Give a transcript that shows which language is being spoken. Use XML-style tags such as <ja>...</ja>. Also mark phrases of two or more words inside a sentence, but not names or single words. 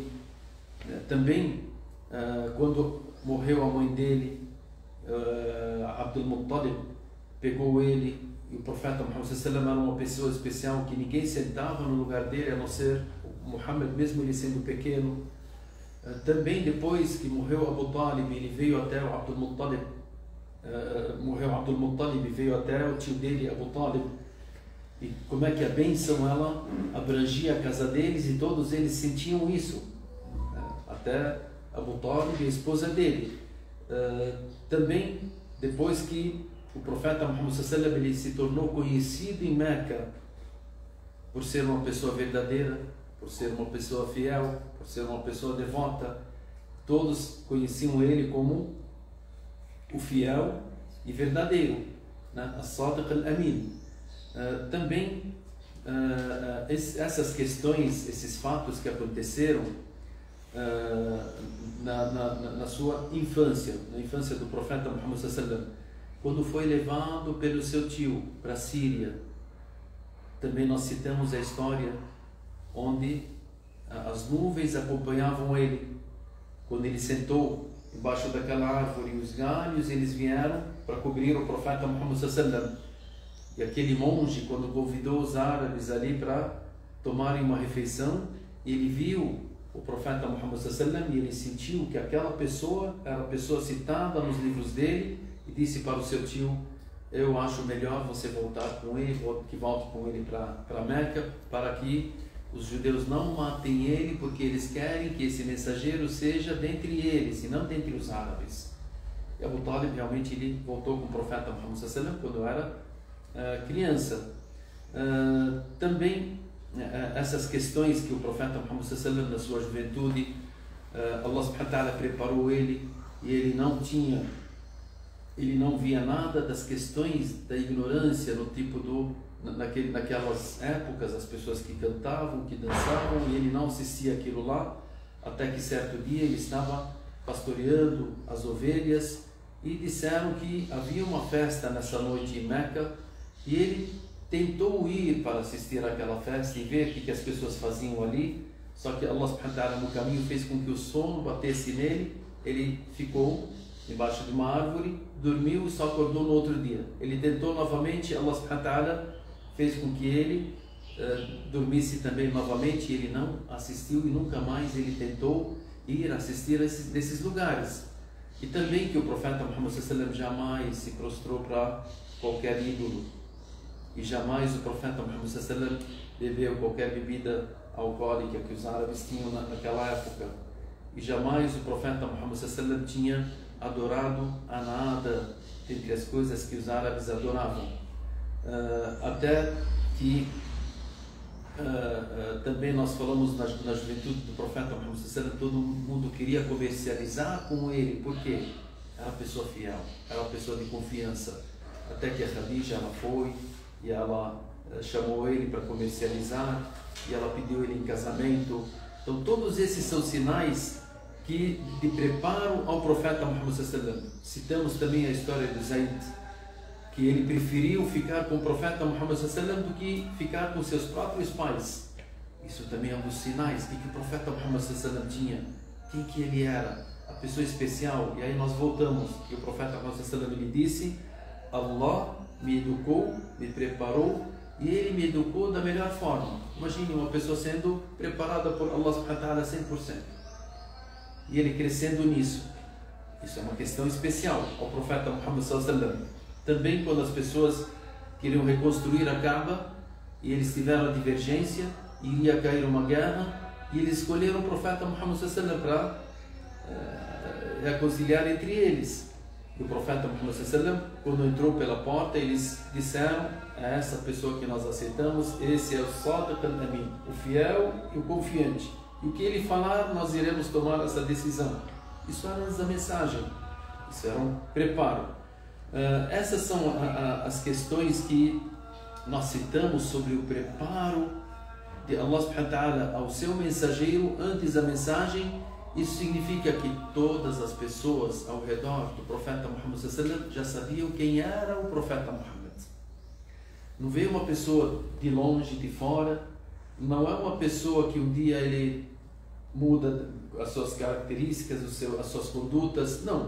<pt>Também quando morreu a mãe dele, Abdul Muttalib pegou ele, e o profeta Muhammad</pt> <ar>صلى الله عليه وسلم</ar> <pt>era uma pessoa especial que ninguém sentava no lugar dele a não ser o Muhammad, mesmo ele sendo pequeno. Também depois que morreu Abu Talib, ele veio até o Abdul Muttalib, morreu Abdul Muttalib e veio até o tio dele, Abu Talib, e como é que a bênção ela abrangia a casa deles e todos eles sentiam isso, até Abu Talib e a esposa dele. Também depois que o profeta Muhammad</pt> <ar>صلى الله عليه وسلم</ar> <pt>ele se tornou conhecido em Meca por ser uma pessoa verdadeira, por ser uma pessoa fiel, por ser uma pessoa devota, todos conheciam ele como o fiel e verdadeiro, né?</pt> <ar>الصادق الأمين.</ar> <pt>Também essas questões, esses fatos que aconteceram na sua infância, na infância do profeta Muhammad</pt> <ar>صلى الله عليه وسلم,</ar> <pt>quando foi levado pelo seu tio para a Síria. Também nós citamos a história onde as nuvens acompanhavam ele. Quando ele sentou embaixo daquela árvore, os galhos eles vieram para cobrir o profeta Muhammad</pt> <ar>صلى الله عليه وسلم.</ar> <pt>E aquele monge, quando convidou os árabes ali para tomarem uma refeição, ele viu o profeta Muhammad</pt> <ar>صلى الله عليه وسلم</ar> <pt>e ele sentiu que aquela pessoa era a pessoa citada nos livros dele, e disse para o seu tio: eu acho melhor você voltar com ele, que volte com ele para Meca, para que os judeus não matem ele, porque eles querem que esse mensageiro seja dentre eles e não dentre os árabes. E Abu Talib realmente ele voltou com o profeta Muhammad</pt> <ar>صلى الله عليه وسلم</ar> <pt>quando era criança. Também essas questões que o profeta Muhammad</pt> <ar>صلى الله عليه وسلم</ar> <pt>na sua juventude, Allah</pt> <ar>سبحانه وتعالى</ar> <pt>preparou ele e ele não via nada das questões da ignorância, no tipo naquelas épocas, as pessoas que cantavam, que dançavam, e ele não assistia aquilo lá, até que certo dia ele estava pastoreando as ovelhas e disseram que havia uma festa nessa noite em Meca, e ele tentou ir para assistir àquela festa e ver o que as pessoas faziam ali, só que Allah</pt> <ar>سبحانه وتعالى</ar> <pt>no caminho fez com que o sono batesse nele, ele ficou embaixo de uma árvore, dormiu e só acordou no outro dia. Ele tentou novamente, Allah</pt> <ar>سبحانه وتعالى</ar> <pt>fez com que ele dormisse também novamente, e ele não assistiu e nunca mais ele tentou ir assistir a nesses lugares. E também que o profeta Muhammad</pt> <ar>صلى الله عليه وسلم</ar> <pt>jamais se prostrou para qualquer ídolo, e jamais o profeta Muhammad</pt> <ar>صلى الله عليه وسلم</ar> <pt>bebeu qualquer bebida alcoólica que os árabes tinham naquela época, e jamais o profeta Muhammad</pt> <ar>صلى الله عليه وسلم</ar> <pt>tinha adorado a nada entre as coisas que os árabes adoravam. Até que também nós falamos na juventude do profeta Muhammad</pt> <ar>صلى الله عليه وسلم,</ar> <pt>todo mundo queria comercializar com ele, porque era uma pessoa fiel, era uma pessoa de confiança. Até que a Khadija ela foi e ela chamou ele para comercializar, e ela pediu ele em casamento. Então todos esses são sinais de preparo ao profeta Muhammad</pt> <ar>صلى الله عليه وسلم.</ar> <pt>Citamos também a história de Zayd, que ele preferiu ficar com o profeta Muhammad</pt> <ar>صلى الله عليه وسلم</ar> <pt>do que ficar com seus próprios pais. Isso também é um dos sinais que o profeta Muhammad</pt> <ar>صلى الله عليه وسلم</ar> <pt>tinha, quem que ele era, a pessoa especial. E aí nós voltamos, e o profeta Muhammad</pt> <ar>صلى الله عليه وسلم</ar> <pt>ele disse: Allah me educou, me preparou, e ele me educou da melhor forma. Imagine uma pessoa sendo preparada por Allah</pt> <ar>سبحانه وتعالى</ar> <pt>100%, e ele crescendo nisso. Isso é uma questão especial ao profeta Muhammad</pt> <ar>صلى الله عليه وسلم.</ar> <pt>Também quando as pessoas queriam reconstruir a Kaaba e eles tiveram a divergência e iria cair uma guerra, e eles escolheram o profeta Muhammad</pt> <ar>صلى الله عليه وسلم</ar> <pt>para reconciliar entre eles. E o profeta Muhammad</pt> <ar>صلى الله عليه وسلم,</ar> <pt>quando entrou pela porta, eles disseram: é essa pessoa que nós aceitamos, esse é o</pt> <ar>صادق الأمين,</ar> <pt>o fiel e o confiante. E o que ele falar, nós iremos tomar essa decisão. Isso era antes da mensagem, isso era um preparo. Essas são as questões que nós citamos sobre o preparo de Allah</pt> <ar>سبحانه وتعالى</ar> <pt>ao seu mensageiro antes da mensagem, isso significa que todas as pessoas ao redor do profeta Muhammad já sabiam quem era o profeta Muhammad. Não veio uma pessoa de longe, de fora, não é uma pessoa que um dia ele muda as suas características, as suas condutas, não.</pt>